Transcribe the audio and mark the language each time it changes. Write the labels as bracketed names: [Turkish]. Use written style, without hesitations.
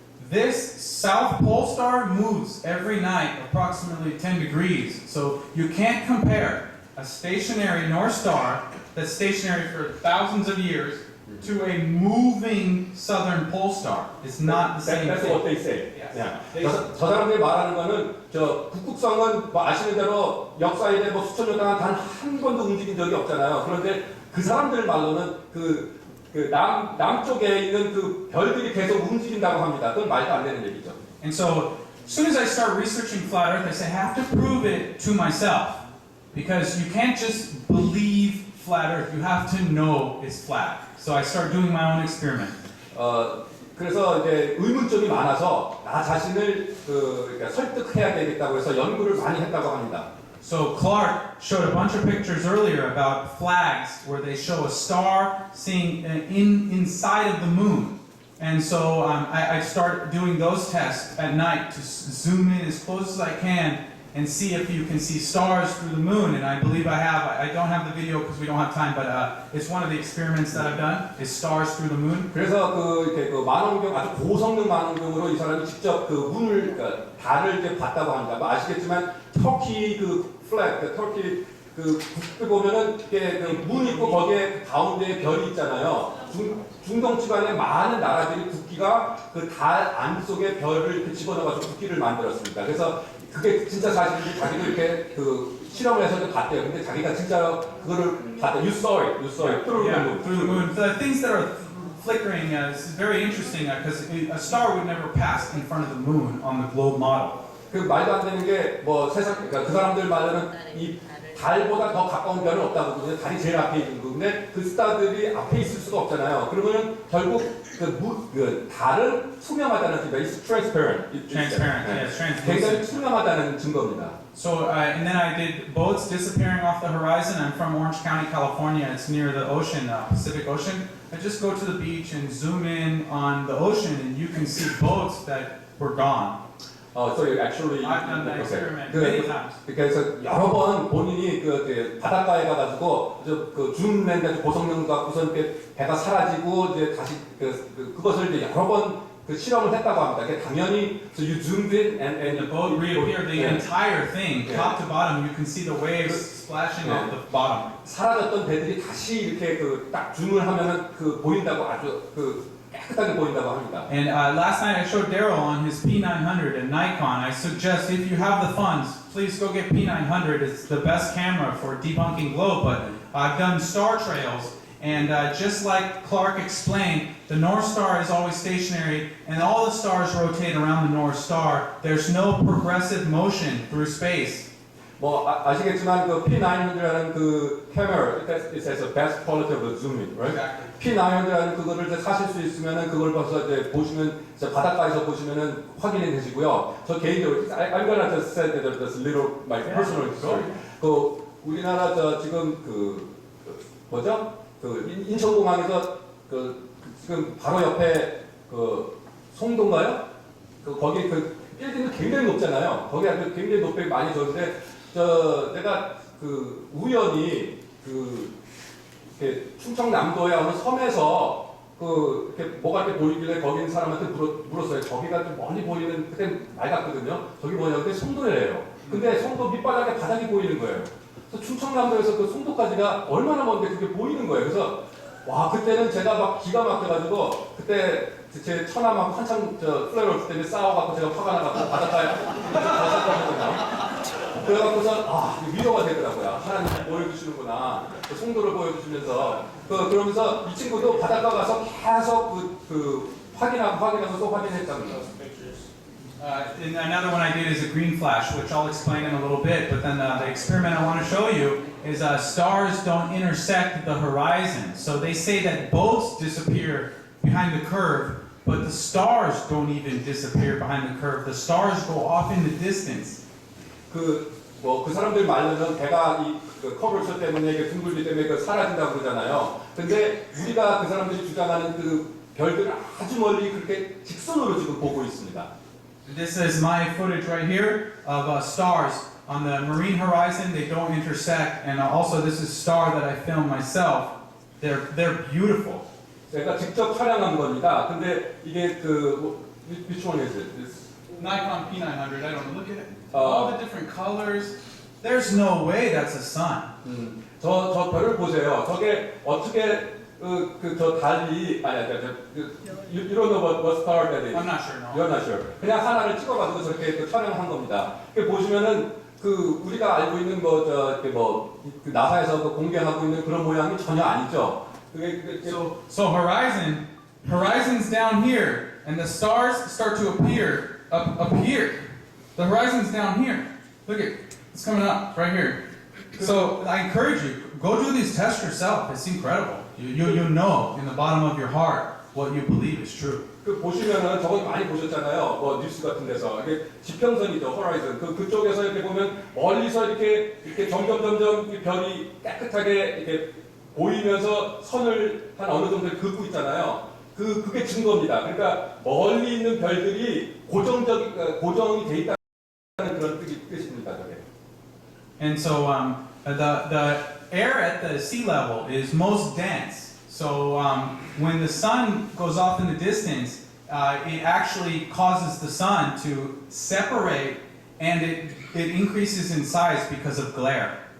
[English] This South Pole star moves every night approximately 10 degrees, so you can't compare a stationary North Star that's stationary for thousands of years to a moving Southern Pole star. It's not the same That's thing. what they say. Yes. [Korean] 저 사람들이 말하는 거는 저 북극성은 뭐 아시는 대로 역사에 뭐 수천 년 동안 단 한 번도 움직인 적이 없잖아요. 그런데 그 사람들 말로는 그 남쪽에 있는 그 별들이 계속 움직인다고 합니다. 그건 말도 안 되는 얘기죠. [English] And so, as soon as I start researching flat Earth, I say I have to prove it to myself. Because you can't just believe flat Earth, you have to know it's flat. So I start doing my own experiment. [Korean] 그래서 이제 의문점이 많아서 나 자신을 그러니까 설득해야 되겠다고 해서 연구를 많이 했다고 합니다. [English] So Clark showed a bunch of pictures earlier about flags where they show a star seeing inside of the moon. And so I start doing those tests at night to zoom in as close as I can and see if you can see stars through the moon. And I believe I have. I don't have the video because we don't have time, but it's one of the experiments that I've done, is stars through the moon. [Korean] 그래서 이렇게 망원경 아주 고성능 망원경으로 이 사람이 직접 그 문을 달을 이제 봤다고 합니다. 뭐 아시겠지만 터키 플렉, 터키 북에 보면은 이게 문 있고 거기에 가운데에 별이 있잖아요. 중동 지방에 많은 나라들이 국기가 그 달 안속에 별을 이렇게 집어넣어가지고 국기를 만들었습니다. 그래서 그게 진짜 사실인지 자기도 이렇게 실험을 해서 봤대요. 근데 자기가 진짜 그거를 봤다. [English] You saw it through the moon. Through the moon. The things that are flickering is very interesting because a star would never pass in front of the moon on the globe model. [Korean] 그 말도 안 되는 게 뭐 세상 그러니까 그 사람들 말로는 이 달보다 더 가까운 별은 없다고 그러거든요. 달이 제일 앞에 있는 거. 근데 그 스타들이 앞에 있을 수가 없잖아요. 그러면은 결국 그 달은 투명하다는 증거. [English] It's transparent. Transparent, yes, [Korean] 굉장히 [English] translucent. [Korean] 투명하다는 증거입니다. [English] So, and then I did boats disappearing off the horizon. I'm from Orange County, California. It's near the ocean, Pacific Ocean. I just go to the beach and zoom in on the ocean, and you can see boats that were gone. So actually, I've done that experiment many times. [Korean] 그래서 여러 번 본인이 바닷가에 가가지고 줌 렌즈 고성능 갖고선 배가 사라지고 이제 다시 그것을 이제 여러 번 실험을 했다고 합니다. 그게 당연히 [English] so you zoomed in and The boat reappeared, the entire thing, Yeah. top to bottom. You can see the waves splashing off the bottom. [Korean] 사라졌던 배들이 다시 이렇게 딱 줌을 하면은 보인다고 아주 깨끗하게 보인다고 합니다. [English] And last night I showed Daryl on his P900 at Nikon. I suggest if you have the funds, please go get P900. It's the best camera for debunking glow. But I've done star trails, and just like Clark explained, the North Star is always stationary, and all the stars rotate around the North Star. There's no progressive motion through space. [Korean] 뭐 아시겠지만 그 P900라는 그 [English] camera, it has a best quality of zooming, right? [Korean] P900라는 그거를 이제 사실 수 있으면은 그걸 벌써 이제 보시면 이제 바닷가에서 보시면은 확인이 되시고요. 저 개인적으로 [English] I'm gonna just say that that's little my personal story. [Korean] 그 우리나라 저 지금 그 뭐죠? 그 인천공항에서 그 지금 바로 옆에 그 송도인가요? 그 거기 그 빌딩도 굉장히 높잖아요. 거기 아주 굉장히 높이 많이 졌는데 내가 그 우연히 그 이렇게 충청남도의 어느 섬에서 그 이렇게 뭐가 이렇게 보이길래 거기 있는 사람한테 물었어요. 저기가 좀 멀리 보이는 그때 맑았거든요. 저기 뭐냐? 근데 송도래요. 근데 송도 밑바닥에 바닥이 보이는 거예요. 그래서 충청남도에서 그 송도까지가 얼마나 먼데 그게 보이는 거예요. 그래서 와 그때는 제가 막 기가 막혀가지고 그때 제 처남하고 한참 저 플레이올 때문에 싸워갖고 제가 화가 나갖고 바닷가에 가셨거든요. 그래갖고서 위로가 되더라고요. 하나님 보여주시는구나. 그 송도를 보여주시면서 그러면서 이 친구도 바닷가 가서 계속 확인하고 또 확인했답니다. [English] And another one I did is a green flash, which I'll explain in a little bit. But then the experiment I want to show you is stars don't intersect the horizon. So they say that boats disappear behind the curve, but the stars don't even disappear behind the curve. The stars go off in the distance. [Korean] 그 사람들 말로는 배가 그 커버처 때문에 이게 둥글기 때문에 그 사라진다고 그러잖아요. 근데 우리가 그 사람들이 주장하는 그 별들을 아주 멀리 그렇게 직선으로 지금 보고 있습니다. [English] This is my footage right here of stars on the marine horizon. They don't intersect, and also this is a star that I filmed myself. They're beautiful. [Korean] 제가 직접 촬영한 겁니다. 근데 이게 [English] which one is it? This, Nikon P900. I don't know. Look at it. All the different colors. There's no way that's a sun. [Korean] 저 별을 보세요. 저게 어떻게 저 달이 [English] you don't know what star that is. I'm not sure. No. You're not sure. [Korean] 그냥 하나를 찍어가지고 저렇게 촬영한 겁니다. 보시면은 우리가 알고 있는 그 나사에서 공개하고 있는 그런 모양이 전혀 아니죠. [English] So horizon's down here, and the stars start to appear up here. The horizon's down here. Look it's coming up right here. So I encourage you, go do these tests yourself. It's incredible. You know in the bottom of your heart what you believe is true. [Korean] 보시면은 저거 많이 보셨잖아요. 뉴스 같은 데서 이게 지평선이죠, 호라이즌. 그쪽에서 이렇게 보면 멀리서 이렇게 점점 이 별이 깨끗하게 이렇게 보이면서 선을 한 어느 정도 긋고 있잖아요. 그게 증거입니다. 그러니까 멀리 있는 별들이 고정이 돼 있다는 그런 뜻입니다, 저게. [English] And so the air at the sea level is most dense. So when the sun goes off in the distance, it actually causes the sun to separate, and it increases in size because of glare.